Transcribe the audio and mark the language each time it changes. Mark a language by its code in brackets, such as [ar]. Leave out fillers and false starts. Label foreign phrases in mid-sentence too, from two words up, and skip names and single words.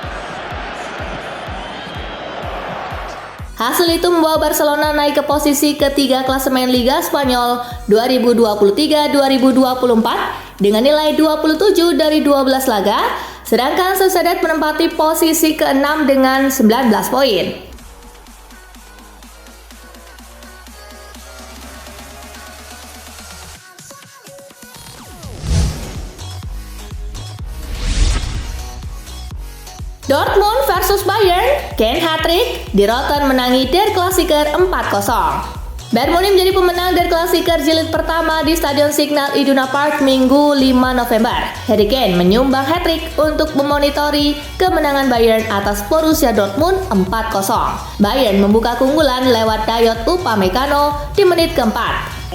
[id] Hasil itu membawa Barcelona naik ke posisi ketiga klasemen Liga Spanyol 2023-2024 dengan nilai 27 dari 12 laga, sedangkan Sociedad menempati posisi ke-6 dengan 19 poin. Dortmund versus Bayern, Kane hat-trick, di Rotten menangi Der Klassiker 4-0. Bayern Munich menjadi pemenang Der Klassiker jilid pertama di Stadion Signal Iduna Park Minggu 5 November. Harry Kane menyumbang hat-trick untuk memonitori kemenangan Bayern atas Borussia Dortmund 4-0. Bayern membuka keunggulan lewat Dayot Upamecano di menit keempat.